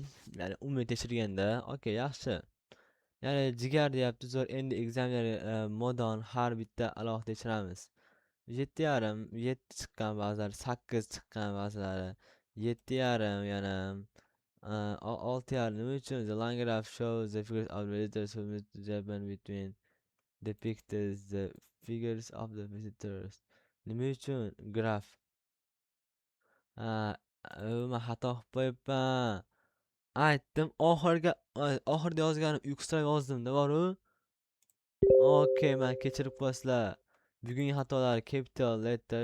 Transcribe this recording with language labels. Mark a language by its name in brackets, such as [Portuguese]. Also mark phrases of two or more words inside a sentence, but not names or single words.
[Uzbek] Ya'ni umumiy tekshirganda, okay, yaxshi. Ya'ni jigar deyapti, zo'r. Endi examiner modon har bitta alohida tekshiramiz. 7.5, 7 chiqqan ba'zilari, 8 chiqqan ba'zilari, 7.5 yana 6.5. Nima uchun? [English] The line graph shows the figures of the visitors who visit Japan between depicts the figures of the visitors. [Uzbek] Nima uchun graf? Men xato qilib qo'yibman. Aytdim, oxirida yozganim uyqusirab yozdim-da, boru. Okay, men kechirib qo'yasizlar. Bugungi xatolar [English] capital letter.